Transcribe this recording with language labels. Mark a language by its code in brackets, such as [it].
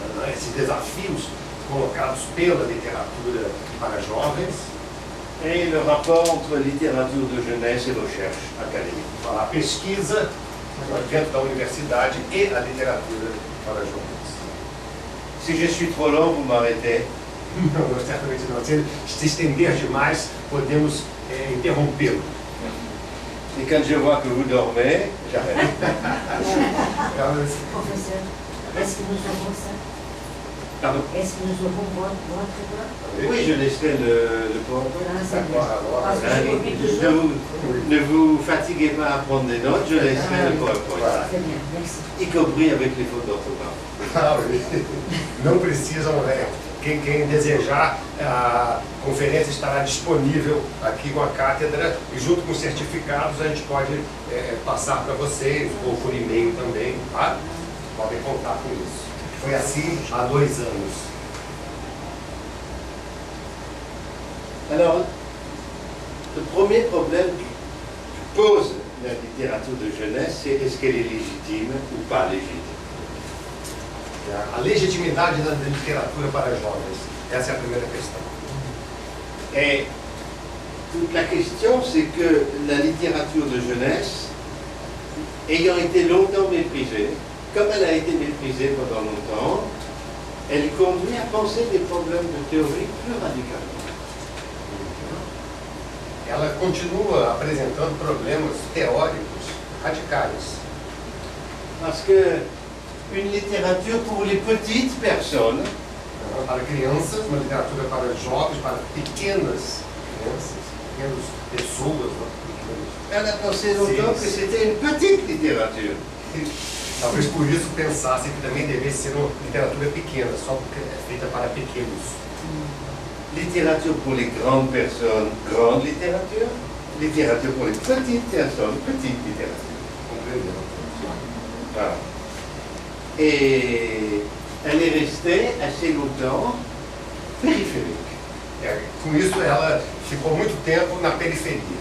[pt] Esses desafios colocados pela literatura para jovens. [fr] Et le rapport entre littérature de jeunesse et recherche académique. [pt] A pesquisa dentro da universidade e a literatura para jovens. [fr] Si je suis trop long, vous m'arrêtez. [pt] Não, certamente não. Se estender demais, podemos interrompê-lo. [fr] Et quand je vois que vous dormez, j'arrête. Professeur, est-ce que nous aurons ça? Pardon? Est-ce que nous aurons votre plan? Oui, je laisserai le PowerPoint. Ah, c'est bien. Parce que Hein, je copie toujours. ne vous fatiguez pas à prendre des notes, je laisserai le PowerPoint. Très bien, merci. Y compris avec les fautes d'orthographe. [pt] Ah, não precisam, quem desejar, a conferência estará disponível aqui com a cátedra e junto com os certificados a gente pode passar para vocês ou por e-mail também, tá? Podem contar com isso. Foi assim há 2 anos. [fr] Alors, le premier problème que pose la littérature de jeunesse, c'est est-ce qu'elle est légitime ou pas légitime? [pt] A legitimidade da literatura para jovens. Essa é a primeira questão. [fr] Et toute la question, c'est que la littérature de jeunesse, ayant été longtemps méprisée, comme elle a été méprisée pendant longtemps, elle conduit à penser des problèmes de théorie plus radicalement. [pt] Ela continua apresentando problemas teóricos radicais. [fr] Parce que une littérature pour les petites personnes, [pt] Para crianças, uma literatura para jovens, para pequenas crianças, pequenas pessoas, pequenos. [fr] elle a pensé longtemps que c'était une petite littérature. [pt] Talvez por isso pensassem que também devia ser uma literatura pequena, só porque é feita para pequenos. [fr] Littérature pour les grandes personnes, grande littérature. Littérature pour les petites personnes, petite littérature. [pt] Compreendeu? [fr] Voilà. Et elle est restée assez longtemps périphérique. [pt] Com isso, ela ficou muito tempo na periferia.